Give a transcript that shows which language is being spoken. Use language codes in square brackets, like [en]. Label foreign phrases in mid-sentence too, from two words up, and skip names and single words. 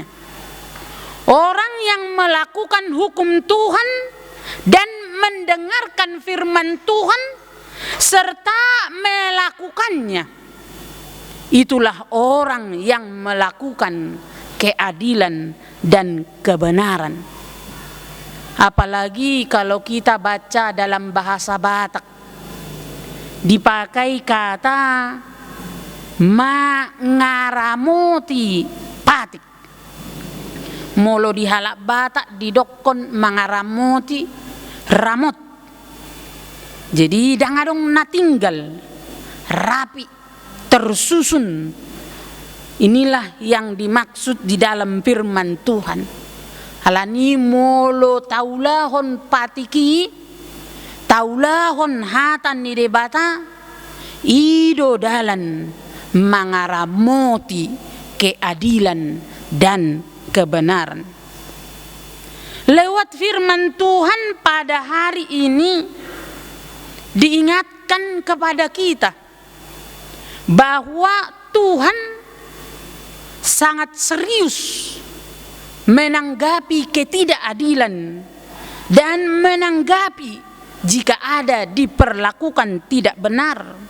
[id] Orang yang melakukan hukum Tuhan dan mendengarkan firman Tuhan serta melakukannya, itulah orang yang melakukan keadilan dan kebenaran. Apalagi kalau kita baca dalam bahasa Batak, dipakai kata [bbc] mangaramoti patik. Molo di halak Batak didokon mangaramoti ramot. Jadi dangadong natinggal [id] rapi, tersusun. Inilah yang dimaksud di dalam firman Tuhan. [bbc] Halani molo taulahon patiki, taulahon hatan ni debata, ido dalan mangaramoti [id] keadilan dan kebenaran. Lewat firman Tuhan pada hari ini diingatkan kepada kita bahwa Tuhan sangat serius menanggapi ketidakadilan dan menanggapi jika ada diperlakukan tidak benar.